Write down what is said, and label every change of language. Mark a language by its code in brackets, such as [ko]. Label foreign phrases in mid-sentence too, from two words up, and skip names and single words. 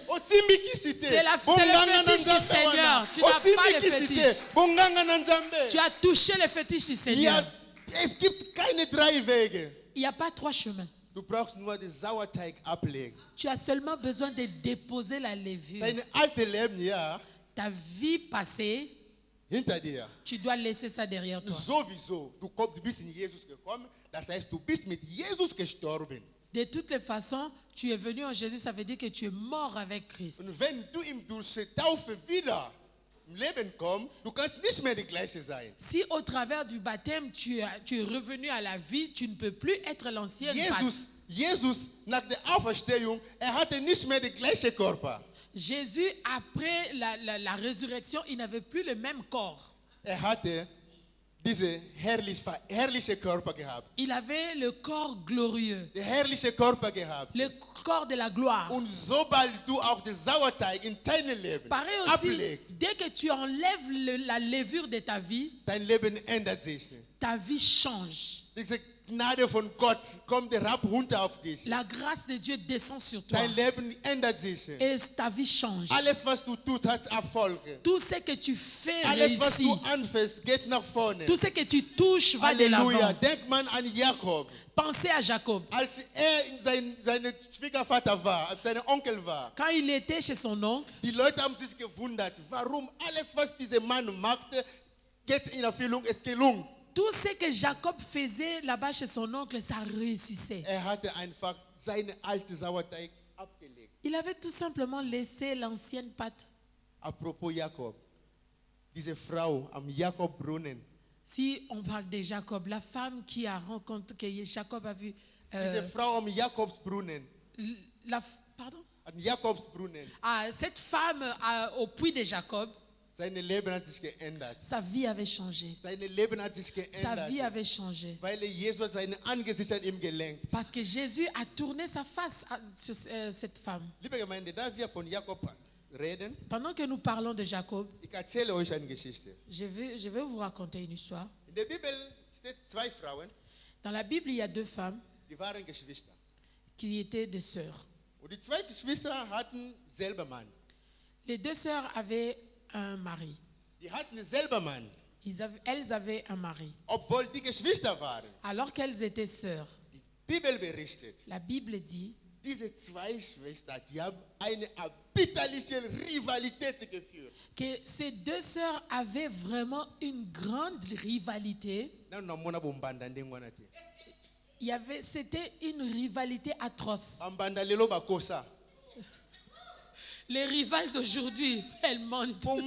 [fr] C'est le fétiche du Seigneur. Tu n'as pas de fétiche. Tu as touché le fétiche du Seigneur. [de] Es gibt keine drei Wege. [fr] Il n'y a pas trois chemins. [de] Du brauchst nur den Sauerteig ablegen. [fr] Tu as seulement besoin de déposer la levure. [de] Dein altes Leben, ja, [fr] Ta vie passée, [de] hinter dir. [fr] tu dois laisser ça derrière toi. [de] Sowieso, du bist in Jesus gekommen, das heißt, du bist mit Jesus gestorben. [fr] De toutes les façons, tu es venu en Jésus, ça veut dire que tu es mort avec Christ. [de] Und wenn du ihm durch die Taufe wieder im Leben kommst, du kannst nicht mehr die gleiche sein. [fr] Si au travers du baptême, tu es revenu à la vie, tu ne peux plus être l'ancienne Pat. [de] Jesus, nach der Auferstehung, hatte nicht mehr den gleichen Körper. [fr] Jésus, après la résurrection, il n'avait plus le même corps. [de] Hatte diesen herrlichen Körper gehabt. [fr] Il avait le corps glorieux, [de] Den herrlichen Körper gehabt. [fr] le corps de la gloire. [de] Und sobald du auch den Sauerteig in deinem Leben [fr] Pareil aussi, [de] ablegst, [fr] dès que tu enlèves la levure de ta vie, [de] dein Leben ändert sich. [fr] ta vie change. [de] Diese Gnade von Gott kommt herab runter auf dich. [fr] La grâce de Dieu descend sur toi. [de] Dein Leben ändert sich. [fr] Et ta vie change. [de] Alles, was du tust, hat Erfolg. [fr] Tout ce que tu fais [de] Alles, was [fr] réussit. [de] du anfängst, geht nach vorne. [fr] Tout ce que tu touches va de Halleluja. l'avant. [de] Denk man an Jakob. [fr] Pensez à Jacob. [de] Als sein Schwiegervater war, als sein Onkel war, [fr] Quand il était chez son oncle, [de] die Leute haben sich gewundert, warum alles, was dieser Mann machte, geht in Erfüllung, es gelungen. [fr] tout ce que Jacob faisait là-bas chez son oncle, ça réussissait. [de] Hatte einfach seine alte Sauerteig abgelegt. [fr] Il avait tout simplement laissé l'ancienne pâte. [de] Apropos Jakob, diese Frau am Jakobbrunnen, [fr] Si on parle de Jacob, la femme qui a rencontré, que Jacob a vu, [de] diese Frau am Jakobsbrunnen, [fr] pardon? [de] am Jakobsbrunnen, [fr] Cette femme au puits de Jacob, [de] sein Leben hat sich geändert. [fr] sa vie avait changé. [de] Sein Leben hat sich [fr] Sa vie [de] geändert, [fr] avait changé. [de] weil Jesus sein Angesicht an ihm gelenkt. [fr] Parce que Jésus a tourné sa face sur cette femme. [de] Liebe Gemeinde, da wir von Jakob reden, [fr] Pendant que nous parlons de Jacob, [de] ich erzähle euch eine Geschichte. [fr] je vais vous raconter une histoire. [de] In der Bibel steht zwei Frauen, [fr] Dans la Bible, il y a deux femmes [de] die waren Geschwister. [fr] qui étaient deux sœurs. [de] Und die zwei Geschwister hatten selber Mann. [fr] Les deux sœurs avaient un mari. [de] Die hatten selber Mann, [fr] Elles avaient un mari. [de] obwohl die Geschwister waren. [fr] Alors qu'elles étaient sœurs, [de] Die Bibel berichtet, [fr] la Bible dit [de] diese zwei Schwestern, die haben eine erbitterliche Rivalität geführt. [fr] que ces deux sœurs avaient vraiment une grande rivalité. C'était une rivalité atroce. Les rivales d'aujourd'hui, elles mentent.